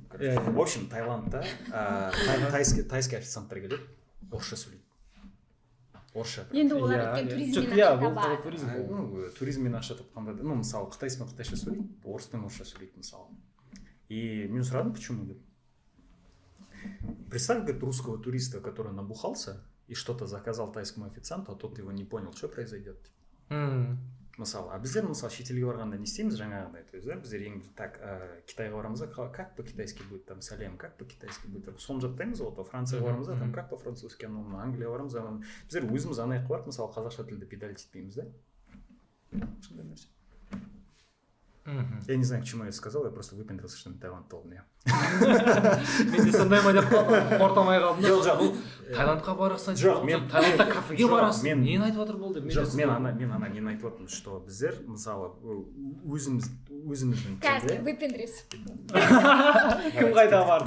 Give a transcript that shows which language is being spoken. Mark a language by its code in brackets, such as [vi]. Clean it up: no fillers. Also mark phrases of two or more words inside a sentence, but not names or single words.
[ru] В общем, [kk] Таиландта тайский официанттар келеді, орысша сөйлейді. орысша енді олар өткен туризммен ақша табады. Ну туризммен ақша тапқанда ну мысалы қытайспен қытайша сөйлейді, орыспен орысша сөйлейді мысалы. И мен сұрадым, почему деп. [ru] Представь, говорит, русского туриста, который набухался и что-то заказал тайскому официанту, а тот его не понял, что произойдет. [kk] Мысалы, а біздер мысалы шетелге барғанда не істейміз жаңағыдай, [ru] то есть [kk] біздер ең так Китайға барамыз да, [ru] как по-китайски будет там сәлем, как по-китайски будет, [kk] соны жаттаймыз ғой, Францияға барамыз да, [ru] там как по-французски, [kk] Англияға барамыз да, біздер өзіміз ана жаққа барып мысалы қазақша тілді педалить етпейміз да. Сондай нәрсе. [ru] Я не знаю, к чему я это сказал, я просто выпендрился, что Таиланд болдым, я. [kk] Мен де сондай ма деп қортамай қалдым. Жоқ, Таиландқа барасың, жоқ, мен Таиландта кафеге барасың. мен Нені айтып жатыр бұл деп. Жоқ, мен ана нені айтып отырмын, что біздер мысалы өзіміздің Қазір выпендрись. Кім қайда барды?